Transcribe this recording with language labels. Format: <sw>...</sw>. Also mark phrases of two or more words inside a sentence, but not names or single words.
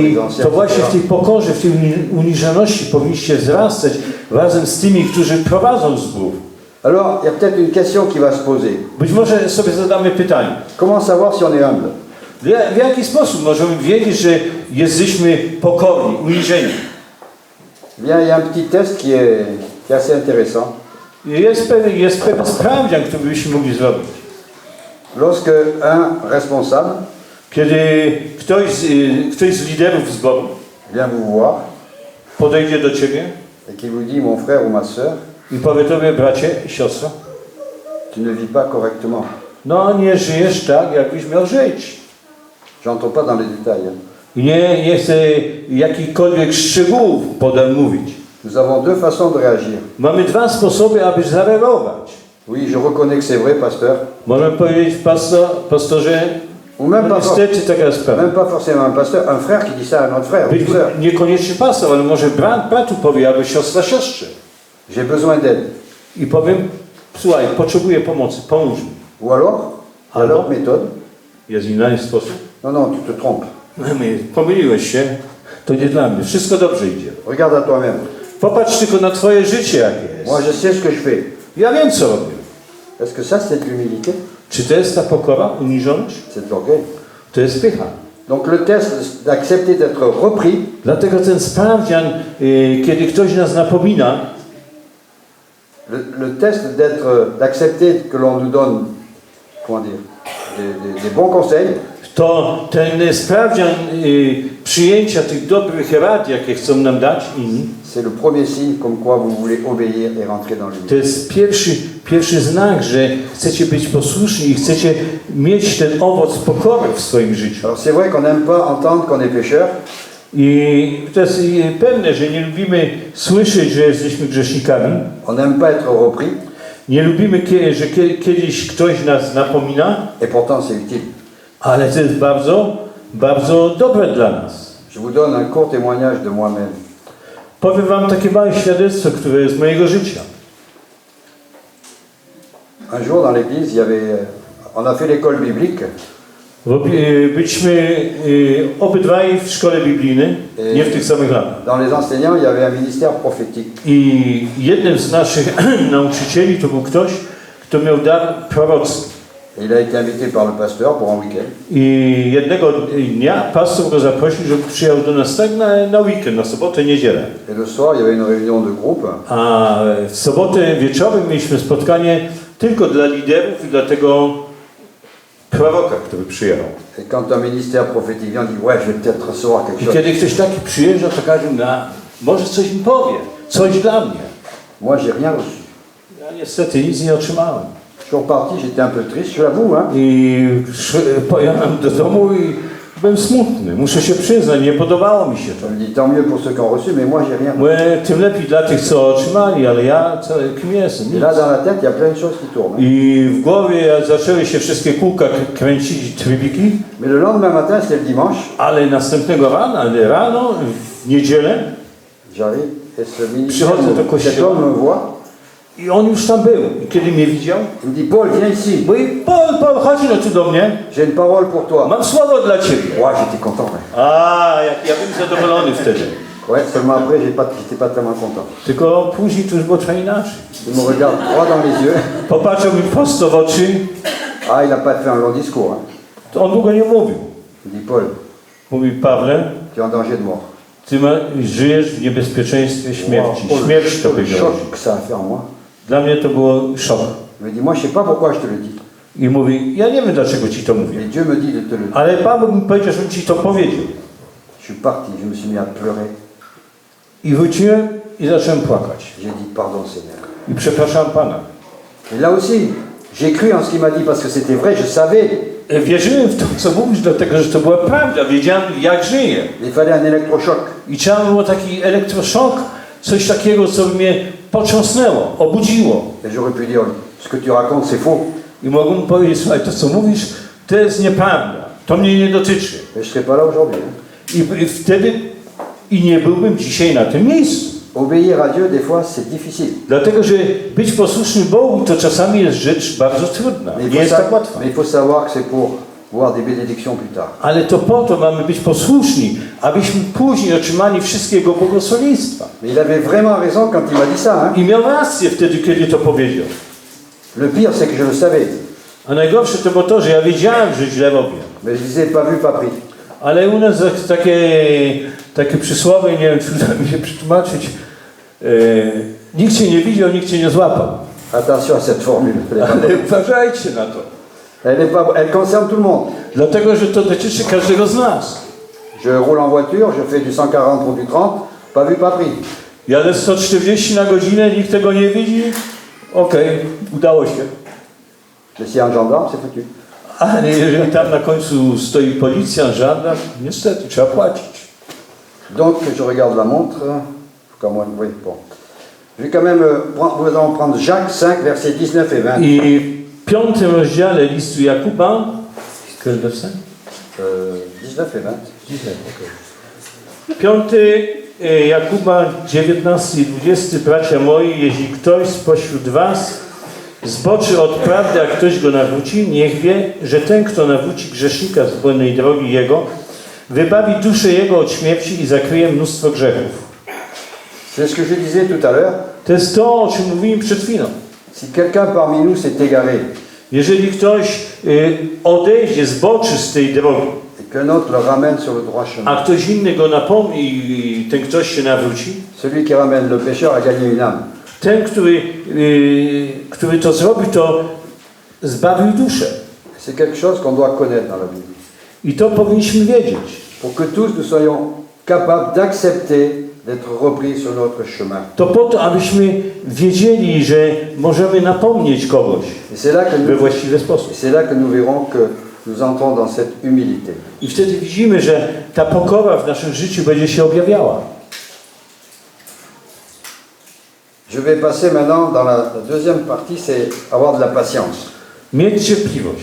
<pl>I</pl> <fr>les anciens,</fr> <pl>to właśnie w</pl> <fr>etc.</fr> <pl>tej pokorze, w tej uniżoności powinniście wzrastać razem z tymi, którzy prowadzą zbór.</pl> <fr>Alors, il y a peut-être une question qui va se poser.</fr> <pl>Być może sobie zadamy pytanie.</pl> <fr>Comment savoir si on est humble?</fr> <pl>W jaki sposób możemy wiedzieć, że jesteśmy pokorni, uniżeni?</pl> <fr>Bien, il y a un petit test qui est assez intéressant.</fr> <pl>Jest pewien sprawdzian, który byśmy mogli zrobić.</pl> <fr>Lorsque un responsable</fr> <pl>Kiedy ktoś z liderów zboru</pl> <fr>vient vous voir</fr> <pl>podejdzie do ciebie</pl> <fr>et qui vous dit, mon frère ou ma sœur,</fr> <pl>i powie tobie: bracie, siostro,</pl> <fr>tu ne vis pas correctement.</fr> <pl>no nie żyjesz tak, jakbyś miał żyć.</pl> <fr>J'entre pas dans les détails. Hein.</fr> <pl>I nie chcę jakichkolwiek szczegółów mówić.</pl> <fr>Nous avons deux façons de réagir.</fr> <pl>Mamy dwa sposoby, aby zareagować.</pl> <fr>Oui, je reconnais que c'est vrai, pasteur.</fr> <pl>Możemy powiedzieć: pastorze,</pl> <fr>Ou même</fr> <pl>no</pl> <fr>pas,</fr> <pl>niestety taka jest sprawa.</pl> <fr>même pas forcément un pasteur, un frère qui dit ça à un autre frère, ou</fr> <pl>Być</pl> <fr>une sœur.</fr> <pl>niekoniecznie pastor, ale może bratu powie, albo siostra siostrze.</pl> <fr>J'ai besoin d'aide.</fr> <pl>I powiem: słuchaj, potrzebuję pomocy, pomóż mi.</pl> <fr>Ou alors, à Alors l'autre méthode,</fr> <pl>Jest inny sposób. non, non, tu te trompes. Pomyliłeś się, to nie dla mnie. Wszystko dobrze idzie.</pl> <fr>Regarde à toi-même.</fr> <pl>Popatrz tylko na twoje życie, jakie</pl> <fr>Moi,</fr> <pl>jest.</pl> <fr>je sais ce que je fais.</fr> <pl>Ja wiem, co robię.</pl> <fr>Est-ce que ça, c'est de l'humilité?</fr> <pl>Czy to jest ta pokora, uniżoność?</pl> <fr>C'est de l'orgueil.</fr> <pl>To jest pycha.</pl> <fr>Donc le test d'accepter d'être repris,</fr> <pl>Dlatego ten sprawdzian, kiedy ktoś nas napomina,</pl> <fr>le test d'accepter que l'on nous donne, comment dire, des bons conseils,</fr> <pl>to ten sprawdzian przyjęcia tych dobrych rad, jakie chcą nam dać inni,</pl> <fr>c'est le premier signe comme quoi vous voulez obéir et rentrer dans l'humilité.</fr> <pl>to jest pierwszy znak, że chcecie być posłuszni i chcecie mieć ten owoc pokory w swoim życiu.</pl> <fr>Alors c'est vrai qu'on n'aime pas entendre qu'on est pécheur,</fr> <pl>I to jest pewne, że nie lubimy słyszeć, że jesteśmy grzesznikami.</pl> <fr>on n'aime pas être repris,</fr> <pl>Nie lubimy, że kiedyś ktoś nas napomina,</pl> <fr>et pourtant c'est utile.</fr> <pl>ale to jest bardzo, bardzo dobre dla nas.</pl> <fr>Je vous donne un court témoignage de moi-même.</fr> <pl>Powiem wam takie małe świadectwo, które jest z mojego życia.</pl> <fr>Un jour dans l'église, il y avait, on a fait l'école biblique,</fr> <pl>Byliśmy obydwaj w szkole biblijnej, nie w tych samych latach.</pl> <fr>dans les enseignants, il y avait un ministère prophétique.</fr> <pl>I jednym z naszych nauczycieli to był ktoś, kto miał dar proroctwa.</pl> <fr>Il a été invité par le pasteur pour un week-end.</fr> <pl>I jednego dnia pastor go zaprosił, żeby przyjechał do nas tak na weekend, na sobotę, niedzielę.</pl> <fr>Et le soir, il y avait une réunion de groupe.</fr> <pl>A w sobotę wieczorem mieliśmy spotkanie tylko dla liderów i dla tego proroka, który przyjechał.</pl> <fr>Et quand un ministère prophétique vient, on dit ouais, je vais peut-être recevoir quelque</fr> <pl>I</pl> <fr>chose.</fr> <pl>kiedy ktoś taki przyjeżdża, to każe może coś mi powie, coś dla mnie.</pl> <fr>Moi, j'ai rien reçu.</fr> <pl>Ja niestety nic nie otrzymałem.</pl> <fr>Je suis reparti, j'étais un peu triste, je l'avoue. Hein.</fr> <pl>I pojechałem do domu i byłem smutny. Muszę się przyznać, nie podobało mi się to.</pl> <fr>Je me dis tant mieux pour ceux qui ont reçu, mais moi, j'ai rien reçu.</fr> <pl>Mówię, tym lepiej dla tych, co otrzymali, ale ja kim jestem?</pl> <fr>Et</fr> <pl>Nic.</pl> <fr>là, dans la tête, il y a plein de choses qui tournent. Hein.</fr> <pl>I w głowie zaczęły się wszystkie kółka kręcić, trybiki,</pl> <fr>Mais le lendemain matin, c'était le dimanche,</fr> <pl>ale następnego rano, w niedzielę,</pl> <fr>j'arrive et ce ministère,</fr> <pl>Przychodzę do kościoła.</pl> <fr>cet homme me voit,</fr> <pl>i on już tam był. I kiedy mnie widział,</pl> <fr>il me dit Paul, viens ici,</fr> <pl>mówi, Paul, chodź no tu do mnie,</pl> <fr>j'ai une parole pour toi.</fr> <pl>mam słowo dla ciebie.</pl> <fr>Ouais, j'étais content. Ouais,</fr> <pl>Ja byłem zadowolony wtedy.</pl> <fr>ouais seulement après, j'étais pas tellement content.</fr> <pl>Tylko później to już było trochę inaczej.</pl> <fr>Il me regarde droit dans les yeux.</fr> <pl>Popatrzył mi prosto w oczy,</pl> <fr>Ah, il n'a pas fait un long discours. Hein.</fr> <pl>to on długo nie mówił.</pl> <fr>Il dit Paul,</fr> <pl>Mówi, Pawle,</pl> <fr>tu es en danger de mort.</fr> <pl>ty żyjesz w niebezpieczeństwie śmierci. Wow, Śmierć to</pl> <fr>le</fr> <pl>powiedział.</pl> <fr>choc que ça a fait en moi.</fr> <pl>Dla mnie to było szok.</pl> <fr>Il me dit, moi, je sais pas pourquoi je te le dis.</fr> <pl>I mówi, ja nie wiem dlaczego ci to mówię.</pl> <fr>Mais Dieu me dit de te le dire.</fr> <pl>Ale Pan Bóg mi powiedział, żebym ci to powiedział.</pl> <fr>Je suis parti, je me suis mis à pleurer.</fr> <pl>I wróciłem i zacząłem płakać.</pl> <fr>J'ai dit, pardon Seigneur.</fr> <pl>I przepraszam Pana.</pl> <fr>Et là aussi, j'ai cru en ce qu'il m'a dit parce que c'était vrai, je savais.</fr> <pl>Wierzyłem w to, co mówisz, dlatego że to była prawda. Wiedziałem, jak żyję.</pl> <fr>Il fallait un électrochoc.</fr> <pl>I trzeba było taki elektroszok, coś takiego, co mnie potrząsnęło, obudziło.</pl> <fr>Et j'aurais pu dire, ce que tu racontes, c'est faux.</fr> <pl>I mogłem powiedzieć, słuchaj, to co mówisz, to jest nieprawda. To mnie nie dotyczy.</pl> <fr>Et je ne serais pas là aujourd'hui. Hein.</fr> <pl>I wtedy nie byłbym dzisiaj na tym miejscu.</pl> <fr>Obéir à Dieu, des fois, c'est difficile.</fr> <pl>Dlatego, że być posłusznym Bogu to czasami jest rzecz bardzo trudna.</pl> <fr>Mais</fr> <pl>Nie jest tak łatwa.</pl> <fr>mais il faut savoir que c'est pour voir des bénédictions plus tard.</fr> <pl>Ale to po to mamy być posłuszni, abyśmy później otrzymali wszystkiego błogosławieństwa.</pl> <fr>Mais il avait vraiment raison quand il m'a dit ça. Hein.</fr> <pl>I miał rację wtedy, kiedy to powiedział.</pl> <fr>Le pire, c'est que je le savais.</fr> <pl>A najgorsze to było to, że ja wiedziałem, że źle robię.</pl> <fr>Mais je disais, pas vu, pas pris.</fr> <pl>Ale u nas jest takie przysłowie, nie wiem, czy uda mi się przetłumaczyć. Nikt cię nie widział, nikt cię nie złapał.</pl> <fr>Attention à cette formule.</fr> <pl>Ale uważajcie na to.</pl> <fr>Elle concerne tout le monde.</fr> <pl>Dlatego, że to dotyczy każdego z nas.</pl> <fr>Je roule en voiture, je fais du 140 ou du 30, pas vu, pas pris.</fr> <pl>Jadę 140 na godzinę, nikt tego nie widzi. Okej, udało się.</pl> <fr>Mais s'il y a un gendarme, c'est foutu.</fr> <pl>Ale jeżeli tam na końcu stoi policjant, żandarm, niestety trzeba płacić.</pl> <fr>Donc, je regarde la montre. Comme moi, oui, bon. Je vais quand même vous allons prendre Jacques 5, versets 19 et 20.</fr> <pl>I w 5 rozdziale listu Jakuba,</pl> <fr>19 et 20.</fr> <pl>5 Jakuba, 19 i 20, bracia moi, jeśli ktoś spośród was zboczy od prawdy, a ktoś go nawróci, niech wie, że ten, kto nawróci grzesznika z błędnej drogi jego, wybawi duszę jego od śmierci i zakryje mnóstwo grzechów.</pl> <fr>C'est ce que je disais tout à l'heure.</fr> <pl>To jest to, o czym mówiłem przed chwilą.</pl> <fr>Si quelqu'un parmi nous s'est égaré</fr> <pl>Jeżeli ktoś odejdzie, zboczy z tej drogi,</pl> <fr>et qu'un autre le ramène sur le droit chemin,</fr> <pl>a ktoś inny go napomni i ten ktoś się nawróci,</pl> <fr>celui qui ramène le pécheur a gagné une âme.</fr> <pl>ten, który to zrobi, to zbawił duszę.</pl> <fr>C'est quelque chose qu'on doit connaître dans la Bible.</fr> <pl>I to powinniśmy wiedzieć.</pl> <fr>Pour que tous nous soyons capables d'accepter d'être repris sur notre chemin.</fr> <pl>To po to, abyśmy wiedzieli, że możemy napomnieć kogoś</pl> <fr>Et c'est là que</fr> <pl>we</pl> <fr>nous,</fr> <pl>właściwy sposób.</pl> <fr>c'est là que nous verrons que nous entrons dans cette humilité.</fr> <pl>I wtedy widzimy, że ta pokora w naszym życiu będzie się objawiała.</pl> <fr>Je vais passer maintenant dans la deuxième partie, c'est avoir de la patience.</fr> <pl>Mieć cierpliwość.</pl>